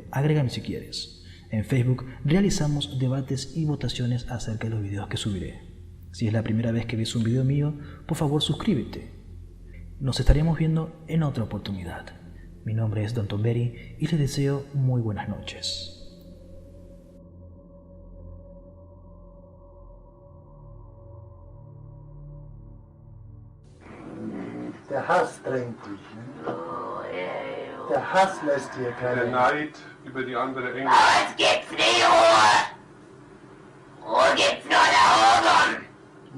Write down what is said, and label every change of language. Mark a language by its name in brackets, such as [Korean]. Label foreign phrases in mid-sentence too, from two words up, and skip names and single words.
[Spanish] Agrégame si quieres. En Facebook realizamos debates y votaciones acerca de los videos que subiré. Si es la primera vez que ves un video mío, por favor suscríbete. Nos estaremos viendo en otra oportunidad. Mi nombre es Don Tomberry y les deseo muy buenas noches. [German] Der Hass drängt dich. Ne? Der Hass lässt dir keine. Der Neid über die andere Engel. Uns gibt's nie Ruhe! Ruhe gibt's nur da oben!